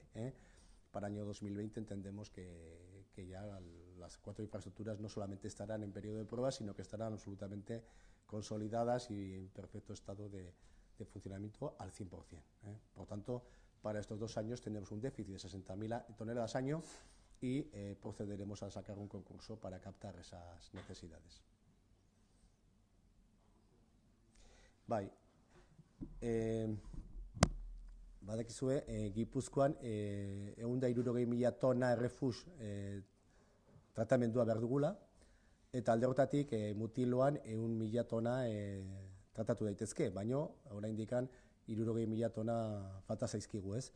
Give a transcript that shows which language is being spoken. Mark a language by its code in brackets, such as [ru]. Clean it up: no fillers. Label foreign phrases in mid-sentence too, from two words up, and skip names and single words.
[es] Para el año 2020 entendemos que ya las 4 infraestructuras no solamente estarán en periodo de prueba, sino que estarán absolutamente consolidadas y en perfecto estado de funcionamiento al 100%. Por tanto, para estos 2 años tenemos un déficit de 60.000 toneladas año y procederemos a sacar un concurso para captar esas necesidades. [eu] Bai, badakizue, Gipuzkoan 160.000 tona errefus tratamendua behar dugula, eta alde horretatik Mutiloan 100.000 tona tratatu daitezke, baino oraindik 60.000 tona falta zaizkigu, ez?